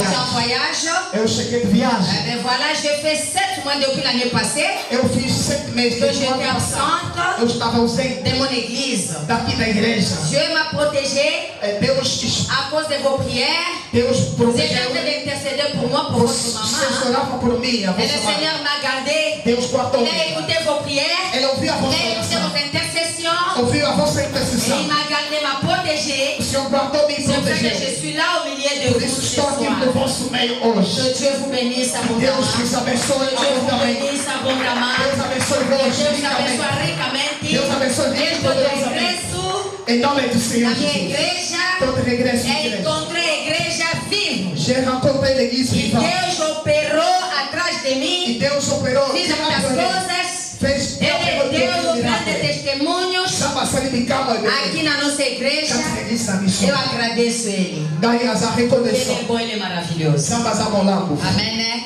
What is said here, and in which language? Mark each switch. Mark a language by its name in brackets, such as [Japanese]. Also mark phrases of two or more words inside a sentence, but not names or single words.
[French] voyage. [Portuguese] Eu cheguei de viagem. [French] Ben voilà, j'ai fait 7 mois depuis l'année passée. [Portuguese] Eu fiz 7 meses [French] Que de j'étais absente [Portuguese] Eu estava ausente [French] de mon église. [Portuguese] daqui da igreja. [French] Dieu m'a protégée [Portuguese] Deus, [French] à cause de vos prières. [Portuguese] Deus [French] Vous êtes en [Portuguese] protegeu. [French] train d'intercéder pour moi, pour votre [Portuguese] Vocês [French] maman. [Portuguese] oravam por mim, a [French] Et le [Portuguese] vossa mãe. [French] Seigneur m'a gardé. [Portuguese] Deus guardou. [French] Il a écouté vos prières. [Portuguese] Ele ouviu a [French] Il [Portuguese] vossa [French] a écouté [Portuguese] oração. [French] vos intercessions. [Portuguese] Ouviu a vossa [French] Et [Portuguese] intercessão. [French] il m'a gardé, m'a protégé. [Portuguese] O Senhor guardou-me e [French] C'est pour ça que [Portuguese] protegeu. [French] je suis là au milieu de [Portuguese] Por [French] vous [Portuguese] isso [French] ce [Portuguese] estou aqui [French] soir. [Portuguese] no vosso meio hoje. [French] Que Dieu vous bénisse abondamment. [Portuguese] Deus vos abençoe [French] Que Dieu vous [Portuguese] abundantemente. [French] bénisse abondamment. [Portuguese] Deus abençoe [French] Que [Portuguese] vos [French] Dieu vous [Portuguese] ricamente. abençoe ricamente. Deus abençoe Eu vos estou de poderosamente. regresso Em nome do na Senhor minha Jesus. igreja. Estou de regresso à E igreja. encontrei a igreja viva. [French] J'ai rencontré l'église [Portuguese] E [French] vivante. [Portuguese] Deus operou atrás de E mim. Deus operou. Fiz muitas coisas. Fez Ele deu grandes testemunhos aqui na nossa igreja. Eu agradeço Ele. Ele é bom, Ele é maravilhoso. Amém, né?